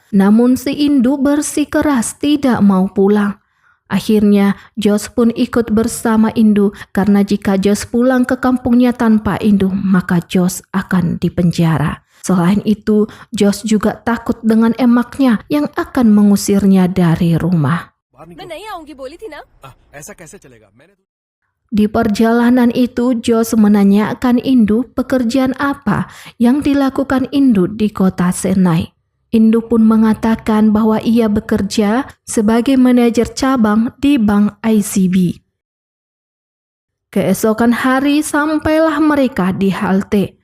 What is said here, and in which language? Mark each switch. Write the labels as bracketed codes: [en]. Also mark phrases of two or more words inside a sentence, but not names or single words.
[id] Namun si Indu bersikeras tidak mau pulang. Akhirnya Jos pun ikut bersama Indu karena jika Jos pulang ke kampungnya tanpa Indu maka Jos akan dipenjara. Selain itu, Jos juga takut dengan emaknya yang akan mengusirnya dari rumah. [hi] मैं नहीं आऊंगी बोली थी ना। ऐसा कैसे चलेगा? मैंने [id] Di perjalanan itu, Jos menanyakan Indu pekerjaan apa yang dilakukan Indu di kota Senai. Indu pun mengatakan bahwa ia bekerja sebagai manajer cabang di Bank ICB. Keesokan hari sampailah mereka di halte.